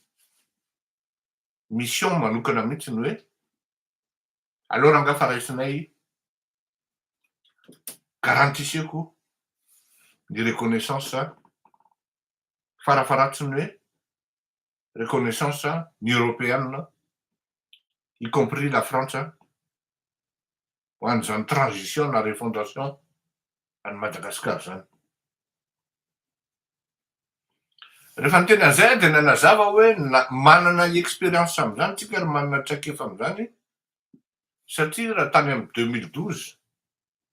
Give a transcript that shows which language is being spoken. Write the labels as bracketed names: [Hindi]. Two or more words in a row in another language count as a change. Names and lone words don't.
[Malagasy] mission manokana mihitsy ny hoe aleo rangaha fa raisinay garantiseko ny reconnaissance farafaratsiny hoe reconnaissance ny européenne, [French] y compris la France, [Malagasy] ho an'izany transition na refondation any Madagasikara zany. Rehefa niteny an'izay dia nanazava hoe manana expérience amin'izany tsika ary manana traikefa amin'izany, satria raha tany amin'ny 2012